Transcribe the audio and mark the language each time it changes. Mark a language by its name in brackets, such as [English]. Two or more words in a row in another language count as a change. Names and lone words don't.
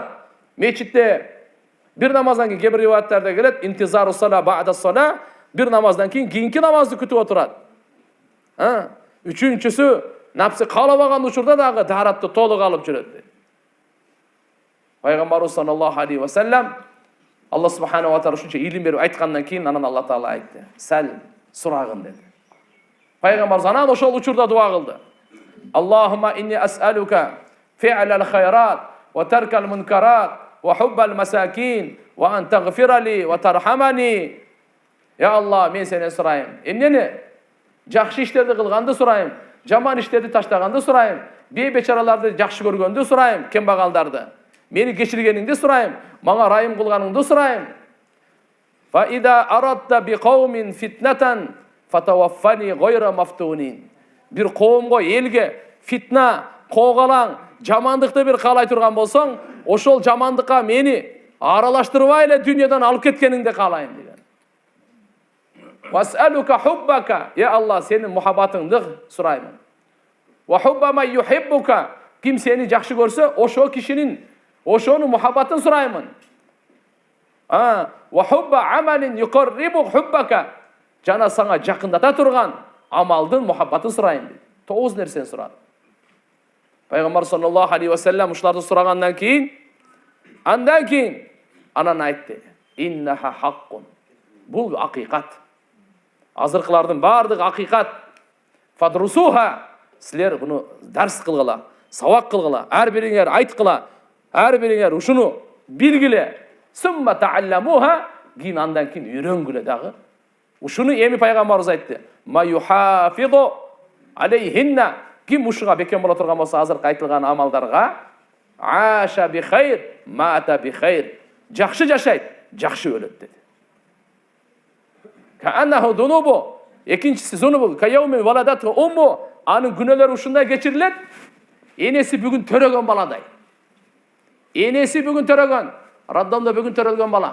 [Kyrgyz] Мечитте бир намаздан кийин кээ бир риваяттарда келет, [Arabic] انتظار الصلاة بعد الصلاة, [Kyrgyz] бир намаздан кийинки намазды күтүп отурат. Үчүнчүсү напсы каалабаган учурда дагы даратты толук алып жүрөт. Пайгамбарыбыз [Arabic] صلى الله عليه وسلم [Kyrgyz] Алла [Arabic] سبحانه وتعالى [Kyrgyz] ушунча илим берип айткандан кийин анан Алла Таала айтты. Сал сурагын деди. Пайгамбарыбыз анан ошол учурда дуа кылды. [Arabic] اللهم إني أسألك فعل الخيرات وترك المنكرات وحب المساكين وأن تغفر لي وترحمني. [Kyrgyz] Я Алла, мен сенен сурайм. Эмнени? Жакшы иштерди кылганды сурайм. Жаман иштерди таштаганды сурайм. Бейбечараларды жакшы көргөндү сурайм, кембагалдарды. Мени кечиргениңди сурайм, мага райым кылганыңды сурайм. [Arabic] فإذا أردت بقوم فتنة فتوفني غير مفتون. [Kyrgyz] Бир коомго, элге фитна, когалаң, жамандыкты бир каалай турган болсоң, ошол жамандыкка мени аралаштырбай эле дүйнөдөн алып кеткениңди каалайм деген. [Arabic] وأسألك حبك, [Kyrgyz] я Алла, сенин мухаббатыңды сураймын. [Arabic] وحب من يحبك, [Kyrgyz] ким сени жакшы көрсө, ошо кишинин ошонун мухаббатын сураймын. [Arabic] وحب عمل يقرب حبك, [Kyrgyz] жана саңа жакындата турган амалдын мухаббатын сурайм. 9 нерсени сурады. Пайгамбар [Arabic] صلى الله عليه وسلم [Kyrgyz] ушуларды сурагандан кийин, андан кийин анан айтты: [Arabic] "إنها حق." [Kyrgyz] Бул акыйкат. Азыркылардын бардыгы акыйкат. Фадрусуха. Силер буну дарс кылгыла, сабак кылгыла, ар бириңер айткыла, ар бириңер ушуну билгиле. [Arabic] ثم تعلموها, [Kyrgyz] кийин андан кийин үйрөнгүлө дагы. Ушуну эми пайгамбарыбыз айтты. [Arabic] ما يحافظ عليهن, [Kyrgyz] ким ушуга бекем боло турган болсо азыркы айтылган амалдарга, [Arabic] عاش بخير مات بخير. [Kyrgyz] Жакшы жашайт, жакшы өлөт деди. [Arabic] كأنه ذنوبه, [Kyrgyz] экинчиси [Arabic] ذنوبه كيوم ولدته أمه, [Kyrgyz] анын күнөөлөрү ушундай кечирилет. Энеси бүгүн төрөгөн баладай. Энеси бүгүн төрөгөн, раддомдо бүгүн төрөлгөн бала.